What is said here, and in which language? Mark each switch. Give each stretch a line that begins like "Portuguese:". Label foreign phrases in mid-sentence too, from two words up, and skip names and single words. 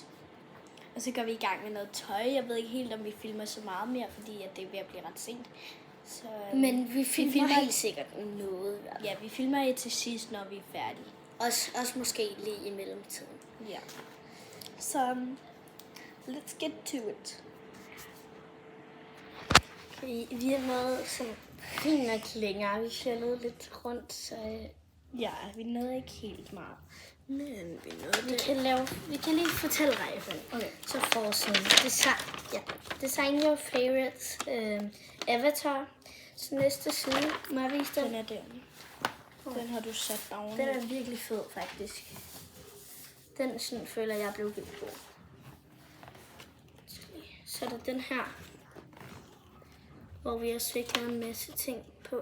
Danish: Og så går vi i gang med noget tøj. Jeg ved ikke helt, om vi filmer så meget mere, fordi at det er ved at blive ret sent. Så, Men vi filmer helt sikkert noget. Ja, vi filmer det til sidst, når vi er færdige. Også måske lige i mellemtiden. Ja. Så,
English: let's get to it.
Danish: Okay, vi har noget sådan fingerklinger. Vi fældede lidt rundt, så Ja, vi nåede ikke helt meget. Men vi nåede vi kan lige fortælle rækkefølgen. Okay. Så forsiden.
English: Design your favorite avatar.
Danish: Så næste side. Må jeg vise Den den? er den. Den har du
English: sat down.
Danish: Den er virkelig fed, faktisk. Den sådan, føler jeg blev vildt god. Så er der den her, hvor vi også fik lavet en masse ting på.